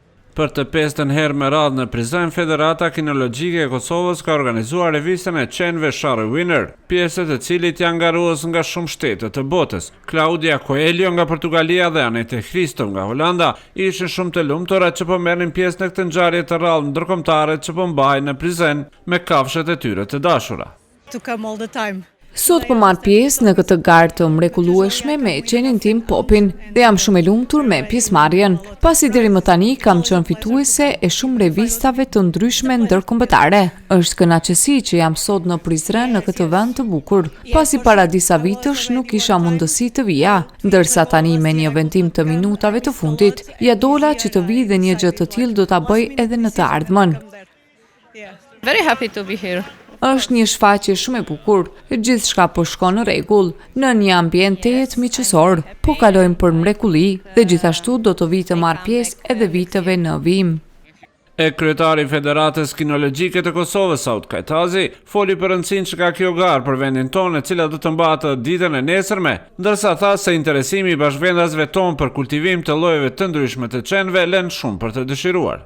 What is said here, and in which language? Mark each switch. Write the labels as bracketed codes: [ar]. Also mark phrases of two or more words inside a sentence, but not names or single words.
[sq] Për të pestën herë me radhë në Prizren, Federata Kinologjike e Kosovës ka organizuar revistën e qenve Shari Winner, pjesët e cilit janë ngarues nga shumë shtete të botës. Claudia Coelho nga Portugalia dhe Anette Christo nga Holanda ishin shumë të lumtura që po merrnin pjesë në këtë ngjarje të rrallë ndërkombëtare që po mbajnë në Prizren me kafshët e tyre të dashura. [en] To come all the time. [sq] Sot po marr pjesë në këtë garë të mrekullueshme me qenin tim Popin dhe jam shumë e lumtur me pjesëmarrjen, pasi deri më tani kam qenë fituese e shumë revistave të ndryshme ndërkombëtare. Është kënaqësi që jam sot në Prizren në këtë vend të bukur, pasi para disa vitësh nuk kisha mundësi të vija, ndërsa tani me një vendim të minutave të fundit, ja dola që të vi dhe një gjë të tillë do ta bëj edhe në të ardhmen. [en] Very happy to be here. [sq] Është një shfaqje shumë e bukur, gjithçka po shkon në rregull, në një ambient të jetë miqësor, po kalojmë për mrekulli dhe gjithashtu do të vi të marr pjesë edhe viteve në vijim. E kryetari i Federatës Kinologjike të Kosovës, Saud Kajtazi, foli për rëndësinë që ka kjo garë për vendin tonë, e cila do të mbahet ditën e nesërme, ndërsa tha se interesimi i bashkëvendasve tonë për kultivim të llojeve të ndryshme të qenve lën shumë për të dëshiruar.